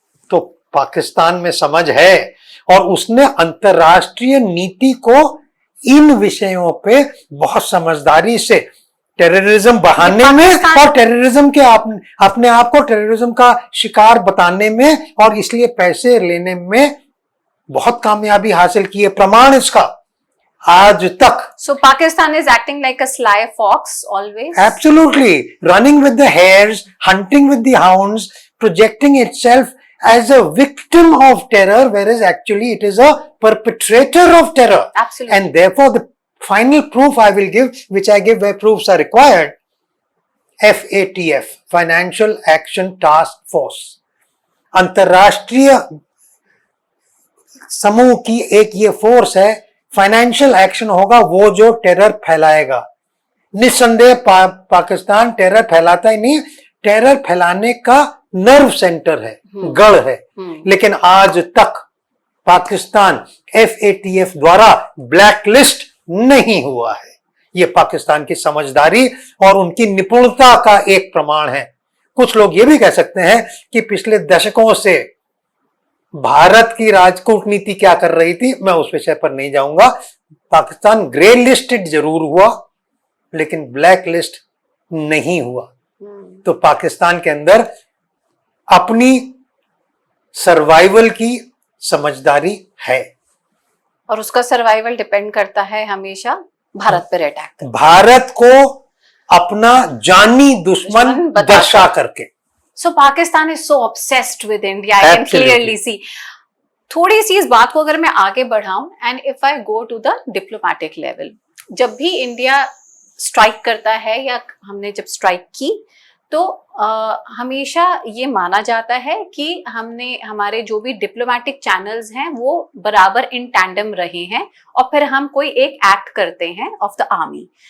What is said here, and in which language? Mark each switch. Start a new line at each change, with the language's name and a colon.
Hindi: तो पाकिस्तान में समझ है और उसने अंतरराष्ट्रीय नीति को इन विषयों पे बहुत समझदारी से टेररिज्म बढ़ाने में और टेररिज्म के अपने आप को टेररिज्म का शिकार बताने में और इसलिए पैसे लेने में बहुत कामयाबी हासिल की है। प्रमाण इसका आज तक।
English: So Pakistan is acting like a sly fox always. Absolutely, running with the hares, hunting with the hounds, projecting itself as a victim of terror, whereas actually it is a perpetrator of terror. Absolutely. And therefore the final proof I will give, which I give where proofs are required, FATF, Financial Action Task Force.
Hindi: अंतरराष्ट्रीय समूह की एक ये force है, financial action होगा वो जो terror फैलाएगा। निस्संदेह पाकिस्तान टेरर फैलाता ही नहीं, टेरर फैलाने का नर्व सेंटर है, गढ़ है, लेकिन आज तक पाकिस्तान FATF द्वारा ब्लैकलिस्ट नहीं हुआ है। ये पाकिस्तान की समझदारी और उनकी निपुणता का एक प्रमाण है। कुछ लोग ये भी कह सकते हैं कि पिछले दशकों से भारत की राजकूटनीति क्या कर रही थी, मैं उस विषय पर नहीं जाऊंगा। पाकिस्तान ग्रे लिस्टेड जरूर हुआ लेकिन ब्लैक लिस्ट नहीं हुआ। तो पाकिस्तान के अंदर अपनी सर्वाइवल की समझदारी है और उसका सर्वाइवल डिपेंड करता है हमेशा भारत पर अटैक, भारत को अपना जानी दुश्मन दर्शा करके।
English: So Pakistan is so obsessed with India. I can clearly see.
Hindi: थोड़ी सी इस बात को अगर मैं आगे बढ़ाऊं,
English: and if I go to the diplomatic level,
Hindi: जब भी इंडिया स्ट्राइक करता है या हमने जब स्ट्राइक की तो हमेशा ये माना जाता है कि हमने हमारे जो भी डिप्लोमेटिक चैनल्स हैं वो बराबर इन टैंडम रहे हैं और फिर हम कोई एक एक्ट करते हैं
English: Of the army.